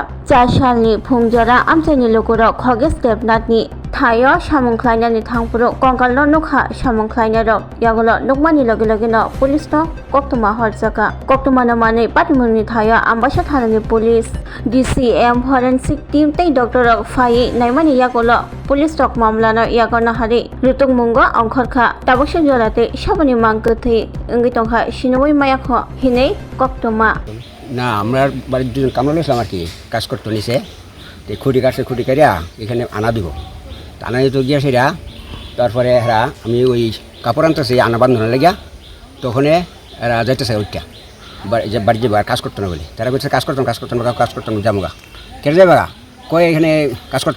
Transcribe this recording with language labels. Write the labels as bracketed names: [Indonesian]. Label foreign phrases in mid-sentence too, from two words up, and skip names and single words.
[Kok Borok] Chashalni phungjora amchaini lokoro khoge step natni thayo samungkhlainani thangpuro kongkal no nokha samungkhlaina rok yagulo nokmani loge no police no koktuma horjaka koktuma no mane patmuni thayo ambasha thanani police DCM [English] forensic team [Kok Borok] tei doctor rok phai naimani yagulo police rok mamla no yagona hari rutung mungo angkhorkha tabokse jorate sabani mangkthi ongi tongkha sinoi mayakho hinei koktuma [Bangla] না আমরা বাড়ির দুজন কামলা ছিলাম আর কি কাজ করতে নিছে তো খুঁটি কাটিয়া এখানে আনা দিব আনা দিতে গিয়া সেটা তারপরে এরা আমি ওই কাপড় আনতেছি আনা বাঁধানো লাগিয়া তখন এরা যাইতেছে ওইটা বাড়ি যাবো আর কাজ করতো না বলে তারা বলছে কাজ করতাম যামোগা কেটে যাবে গা কয় এখানে কাজ করতাম